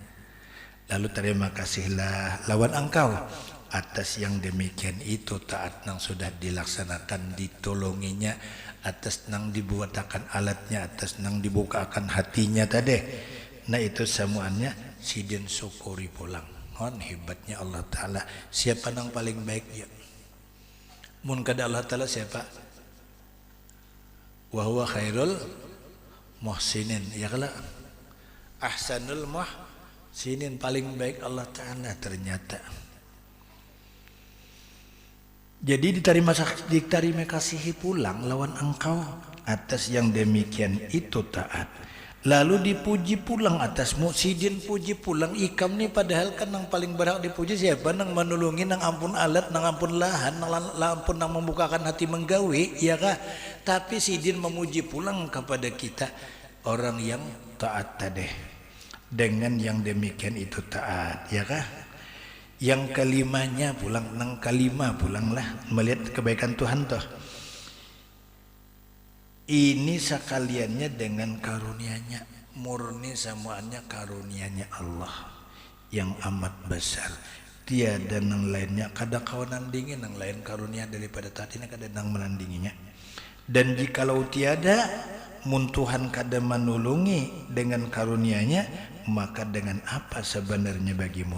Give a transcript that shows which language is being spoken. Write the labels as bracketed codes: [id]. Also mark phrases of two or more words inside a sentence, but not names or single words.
[bjn] Lalu terima kasihlah lawan engkau atas yang demikian itu taat nang sudah dilaksanakan ditolonginya, atas nang dibuatakan alatnya, atas nang dibukakan hatinya tadi. Nah itu semuanya sidin syukuri pulang. Hebatnya Allah Ta'ala. Siapa nang paling baik ya? Mun kada Allah Ta'ala siapa? [ar] Wa huwa khairul muhsinin. Ya kala ahsanul muhsinin, [bjn] paling baik Allah Ta'ala ternyata. Jadi diterima kasihi pulang lawan engkau atas yang demikian itu taat. Lalu dipuji pulang atasmu, sidin puji pulang ikam nih, padahal kan yang paling berhak dipuji siapa? Nang menulungi, nang ampun alat, nang ampun lahan, nang ampun nang membukakan hati menggawi, ya kah? Tapi sidin memuji pulang kepada kita orang yang taat tadi. Dengan yang demikian itu taat, ya kah? Yang kelimanya pulang, nang kalima pulanglah melihat kebaikan Tuhan toh. Ini sekaliannya dengan karunia-Nya, murni semuanya karunia-Nya Allah yang amat besar. Tiada nang lainnya kada kawan nandingin nang lain karunia daripada taat ini, kada nang menandinginya. Dan jikalau tiada mun Tuhan kada menulungi dengan karunia-Nya, maka dengan apa sebenarnya bagimu?